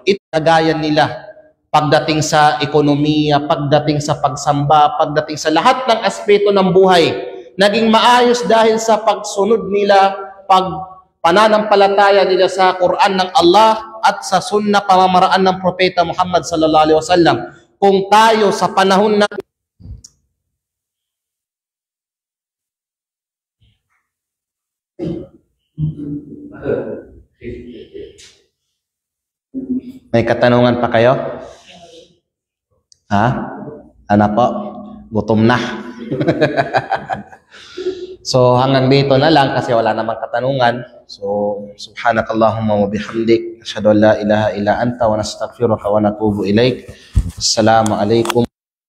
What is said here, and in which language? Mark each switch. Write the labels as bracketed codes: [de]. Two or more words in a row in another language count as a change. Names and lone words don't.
[tl] Ito kagayan nila pagdating sa ekonomiya, pagdating sa pagsamba, pagdating sa lahat ng aspeto ng buhay. Naging maayos dahil sa pagsunod nila, pananampalataya nila sa Quran ng Allah at sa sunna pamamaraan ng Propeta Muhammad [ar] صلى الله عليه وسلم. [tl] Kung tayo sa panahon na may katanungan pa kayo? Ha? Ano po? Gutom na. So hanggang dito na lang kasi wala namang katanungan. [ar] So سبحانك اللهم وبحمدك أشهد أن لا إله إلا أنت ونستغفرك ونتوب إليك. السلام عليكم.